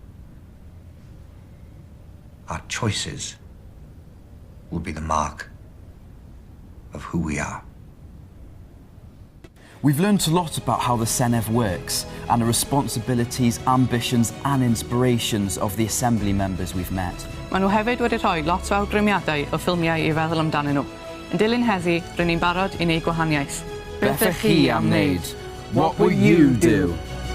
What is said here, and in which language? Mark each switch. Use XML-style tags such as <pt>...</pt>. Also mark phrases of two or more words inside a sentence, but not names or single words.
<en>Our choices will be the mark of who we are. We've learnt a lot about how the Senedd works and the responsibilities, ambitions and inspirations of the Assembly members we've met.</en> <cy>Maen nhw hefyd wedi rhoi lot o awgrymiadau o ffilmiau i feddwl amdanyn nhw. Yn dilyn heddi, rydyn ni'n barod i wneud gwahaniaeth. Beth ych chi am wneud?</cy> <en>What will you do?</en>